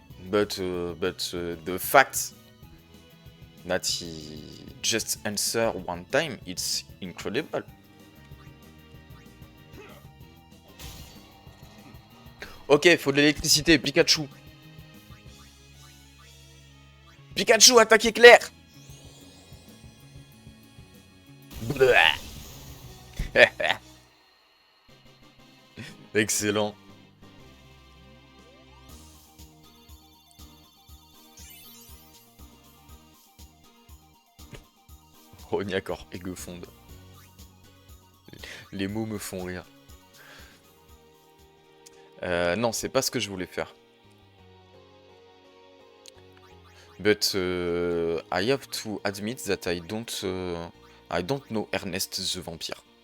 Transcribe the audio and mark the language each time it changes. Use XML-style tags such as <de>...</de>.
<en>But the fact that he just answer one time, it's incredible.</en> <fr>Ok, faut de l'électricité, Pikachu. Pikachu, attaque éclair. Excellent. Rognacore, Aiguefonde. Les mots me font rire. Non, c'est pas ce que je voulais faire.</fr> <en>But I have to admit that I don't know Ernest the Vampire.</en>